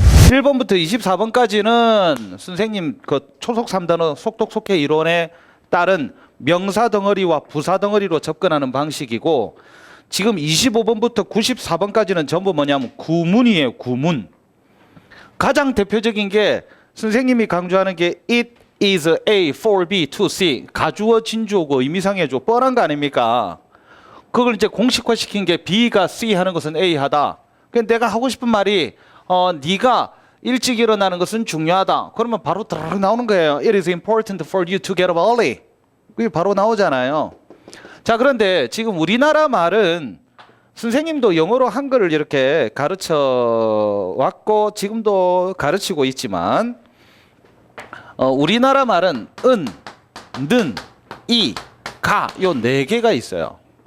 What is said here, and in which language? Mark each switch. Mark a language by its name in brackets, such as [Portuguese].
[Korean] 1번부터 24번까지는 선생님 그 초속 3단어 속독 속해 이론에 따른 명사 덩어리와 부사 덩어리로 접근하는 방식이고, 지금 25번부터 94번까지는 전부 뭐냐면 구문이에요. 구문. 가장 대표적인 게 선생님이 강조하는 게 [English] it is A for B to C. [Korean] 가주어 진주어고 의미상해줘. 뻔한 거 아닙니까? 그걸 이제 공식화시킨 게 B가 C 하는 것은 A 하다. 그러니까 내가 하고 싶은 말이 네가 일찍 일어나는 것은 중요하다. 그러면 바로 드르르 나오는 거예요. [English] It is important for you to get up early. [Korean] 그게 바로 나오잖아요. 자, 그런데 지금 우리나라 말은 선생님도 영어로 한글을 이렇게 가르쳐 왔고 지금도 가르치고 있지만 우리나라 말은 은, 는, 이, 가 요 네 개가 있어요.